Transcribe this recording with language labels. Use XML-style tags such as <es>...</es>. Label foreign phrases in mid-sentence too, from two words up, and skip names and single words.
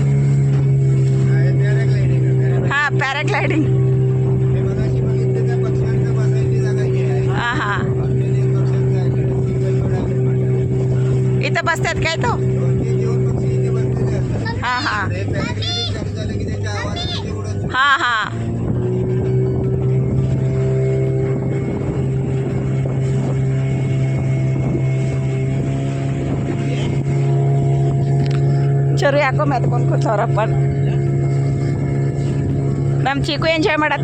<kn>ಹಾಂ ಪ್ಯಾರಾಗ್ಲೈಡಿಂಗ್.</kn> <mr>हां हां इथं बसतात काय तो?</mr> <kn>हां हां हां हां ಚರು ಯಾಕೋ ಮೆತ್ಕೊಂಡು ಕೂತವ್ರಪ್ಪ. ನಮ್ಮ ಚಿಕ್ಕು ಎಂಜಾಯ್ ಮಾಡತ್ತ.</kn>